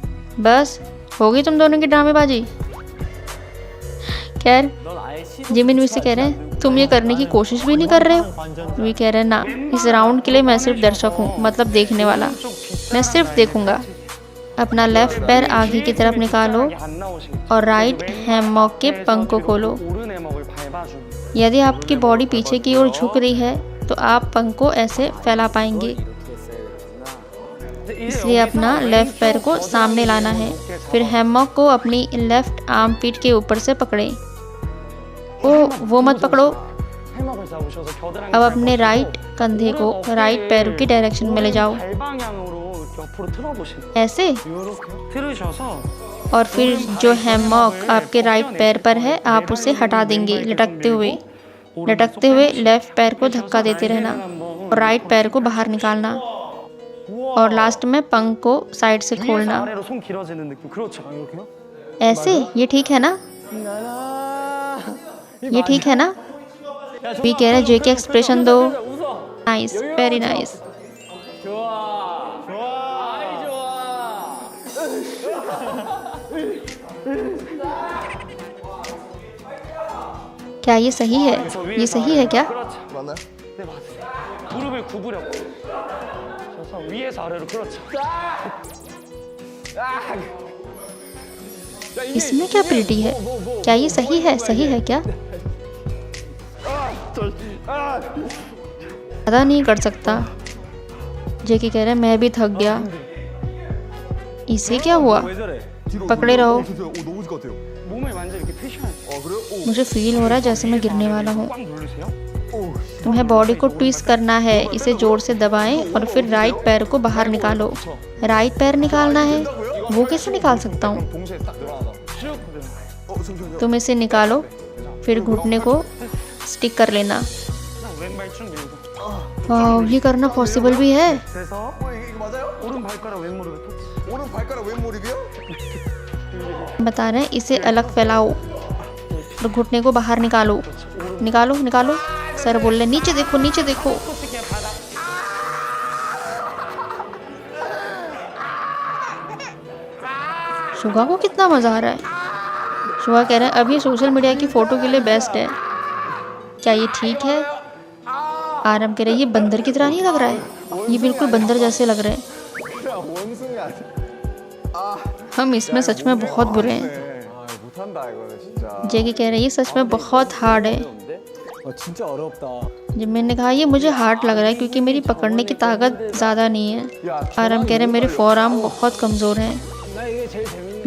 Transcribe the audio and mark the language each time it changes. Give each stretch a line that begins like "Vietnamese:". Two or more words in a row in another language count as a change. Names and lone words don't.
Hindi: बस होगी तुम दोनों की ड्रामेबाजी। खैर जिमिन वी से कह रहे हैं तुम ये करने की कोशिश भी नहीं कर रहे हो। वी कह रहे हैं ना, इस राउंड के लिए मैं सिर्फ दर्शक हूँ, मतलब देखने वाला। मैं सिर्फ देखूंगा। अपना लेफ्ट पैर आगे की तरफ निकालो और
English: right hammock
Hindi: के पंख को खोलो।
Korean: 오른 해먹을 밟아주는.
Hindi: यदि आपकी बॉडी पीछे की ओर झुक रही है तो आप पंख को ऐसे फैला पाएंगे। इसलिए अपना लेफ्ट पैर को सामने लाना है। फिर हैमॉक को अपनी
English: left arm
Hindi: पीठ के ऊपर से पकड़ें। ओह, वो मत पकड़ो।
Korean: 해먹을 잡으셔서 겨드랑이
Hindi: अब अपने राइट कंधे को राइट पैर की डायरेक्शन में ले जाओ,
Korean: 발방향으로 옆으로 틀어보시는.
Hindi: ऐसे।
Korean: 이렇게 틀으셔서
Hindi: और फिर जो हैमॉक आपके राइट पैर पर है आप उसे हटा देंगे लटकते हुए। लटकते हुए लेफ्ट पैर को धक्का देते रहना और राइट पैर को बाहर निकालना। और लास्ट में पंख को साइड से
Korean: 위에서
Hindi: खोलना,
Korean: 아래로 손 길어지는 느낌. 그렇죠. 이렇게요?
Hindi: ऐसे। ये ठीक है ना? ये ठीक है ना? भी कह रहे जे के एक्सप्रेशन दो।
English: Nice, very nice.
Hindi: क्या ये सही है? ये सही है क्या?
Korean: 그렇죠. 맞나요? 네, 맞으세요. 무릎을 구부렸고. 그래서 위에서 아래로 그렇죠.
Hindi: इसमें क्या प्रिटी है? क्या ये सही है? सही है क्या? ज़्यादा नहीं कर सकता। जेके कह रहे हैं मैं भी थक गया। इसे क्या हुआ? पकड़े रहो।
Korean: 너무 질 것 같아요. 몸을 완전 이렇게 펴셔야죠. 그래요? 오.
Hindi: मुझे फील हो रहा है जैसे मैं गिरने वाला हूँ।
Korean: 꽉 누르세요.
Hindi: तुम्हें बॉडी को ट्विस्ट करना है। इसे जोर से दबाएं और फिर राइट पैर को बाहर निकालो। राइट पैर निकालना है, वो कैसे निकाल सकता हूँ?
Korean: 동시에 딱 늘어나다. 쭉 그대로. 잠시만요.
Hindi: तुम इसे निकालो, फिर घुटने को स्टिक कर लेना।
Korean: 그냥 왼발 쭉 밀고.
Hindi: वाह, ये करना पॉसिबल भी है।
Korean: 그래서 이게 맞아요? 오른 발가락 왼무릎에 터치. 오른 발가락 왼 무릎이요?
Hindi: बता रहे हैं इसे अलग फैलाओ और घुटने को बाहर निकालो। निकालो निकालो। सर बोल रहे नीचे देखो, नीचे देखो।
Korean: 어떻게 바닥.
Hindi: शुगा को कितना मज़ा आ रहा है। शुगा कह रहे हैं अब ये
English: social media
Hindi: की फ़ोटो के लिए बेस्ट है। क्या ये ठीक है? आरम कह रहे हैं ये बंदर की तरह नहीं लग रहा है। ये बिल्कुल बंदर जैसे लग रहे हैं।
Korean: 원숭이 아니야.
Hindi: हम इसमें सच में बहुत बुरे हैं।
Korean: 못한다 이거는 진짜.
Hindi: जेके कह रहे हैं ये सच में बहुत हार्ड है।
Korean: 진짜 어렵다.
Hindi: जब मैंने कहा ये मुझे हार्ड लग रहा है क्योंकि मेरी पकड़ने की ताकत ज़्यादा नहीं है। आरम कह रहे हैं मेरे
English: fore arm
Hindi: बहुत कमज़ोर हैं।
Korean: 나 이게 제일 재밌는.